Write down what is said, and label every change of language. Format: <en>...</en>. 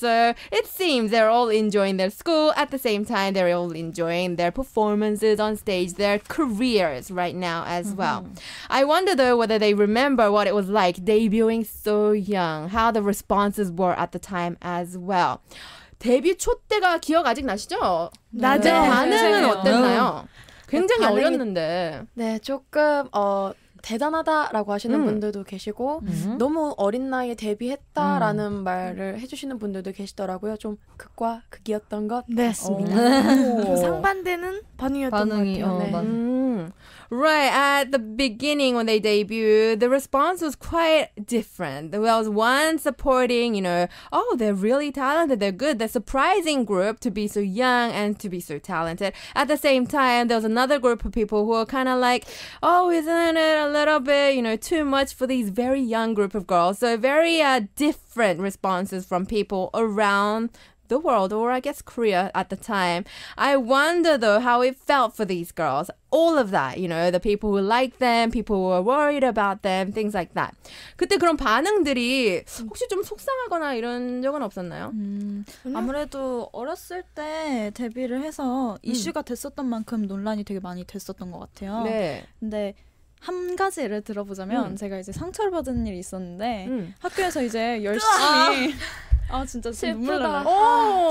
<en>So it seems they're all enjoying their school. At the same time, they're all enjoying their performances on stage, their careers right now as well. I wonder though whether they remember what it was like debuting so young, how the responses were at the time as well.</en> <ko>데뷔 초 때가 기억 아직 나시죠? 나죠. 네, 반응은 네. 어땠나요? 굉장히 반응이- 어렸는데. 네, 조금 대단하다라고 하시는 분들도 계시고 너무 어린 나이에 데뷔했다라는 말을 해주시는 분들도 계시더라고요. 좀 극과 극이었던 것 네. 같습니다. 좀 상반되는 반응이었던 것 같아요. 네. 맞아요.</ko> <en>Right, at the beginning when they debuted, the response was quite different. There was one supporting, you know, oh, they're really talented, they're good, they're surprising group to be so young and to be so talented. At the same time, there was another group of people who were kind of like, oh, isn't it a little bit, you know, too much for these very young group of girls? So very different responses from people around the world, or I guess Korea at the time. I wonder though how it felt for these girls. All of that, you know, the people who liked them, people who were worried about them, things like that.</en> <ko>그때 그런 반응들이 혹시 좀 속상하거나 이런 적은 없었나요? 아무래도 어렸을 때 데뷔를 해서 이슈가 됐었던 만큼 논란이 되게 많이 됐었던 것 같아요. 네. 근데 한 가지 예를 들어보자면 제가 이제 상처를 받은 일이 있었는데 학교에서 이제 열심히 아 진짜 눈물 나요.</ko>